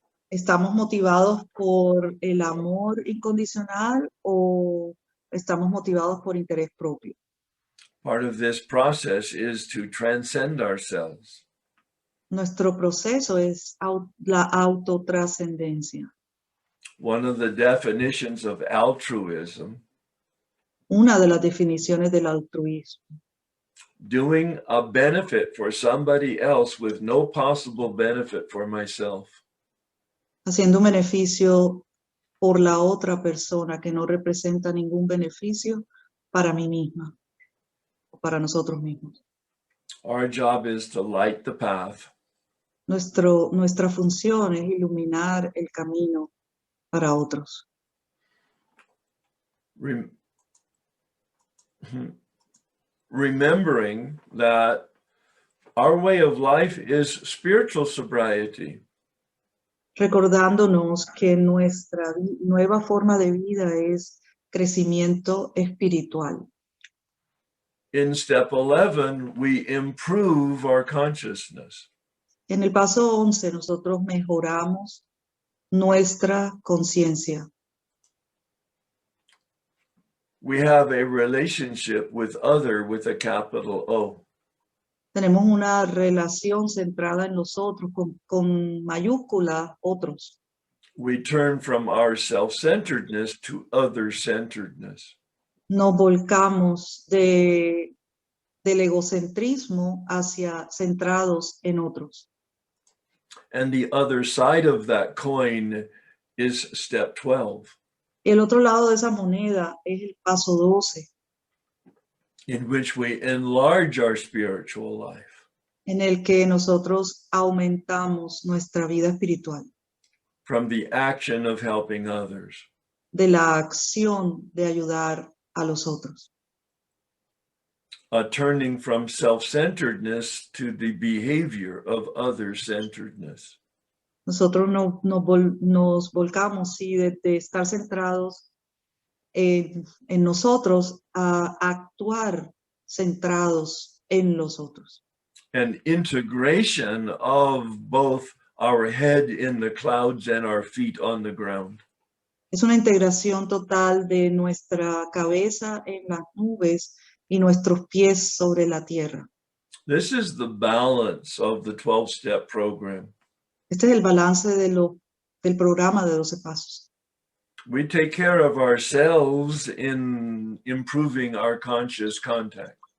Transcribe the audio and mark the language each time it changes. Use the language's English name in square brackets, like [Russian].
[Spanish] ¿Estamos motivados por el amor incondicional o estamos motivados por interés propio? [English] Part of this process is to transcend ourselves. [Spanish] Nuestro proceso es la autotrascendencia. [English] One of the definitions of altruism [Spanish] una de las definiciones del altruismo. [English] Doing a benefit for somebody else with no possible benefit for myself. [Spanish] Haciendo un beneficio por la otra persona que no representa ningún beneficio para mí misma o para nosotros mismos. [English] Our job is to light the path, [Spanish] Nuestra función es iluminar el camino para otros. [English] remembering that our way of life is spiritual sobriety. [Spanish] Recordándonos que nuestra nueva forma de vida es crecimiento espiritual. [English] In step 11, we improve our consciousness. [Spanish] En el paso 11 nosotros mejoramos nuestra conciencia. [English] We have a relationship with other with a capital O. [Spanish] Tenemos una relación centrada en los otros, con mayúscula, otros. [English] We turn from our self-centeredness to other-centeredness. [Spanish] Nos volcamos del egocentrismo hacia centrados en otros. [English] And the other side of that coin is step 12, [Spanish] El otro lado de esa moneda es el paso 12, [English] in which we enlarge our spiritual life [Spanish] en el que nosotros aumentamos nuestra vida espiritual, [English] from the action of helping others. [Spanish] de la acción de ayudar a los otros. [English] Turning from self-centeredness to the behavior of other-centeredness. [Spanish] Nosotros nos volcamos, sí, de estar centrados en nosotros a actuar centrados en los otros. [English] An integration of both our head in the clouds and our feet on the ground. [Spanish] Es una integración total de nuestra cabeza en las nubes y nuestros pies sobre la tierra. [English] This is the balance of the 12-step program. [Spanish] Este es el balance del programa de 12 pasos. [English] We take care of ourselves in improving our conscious contact.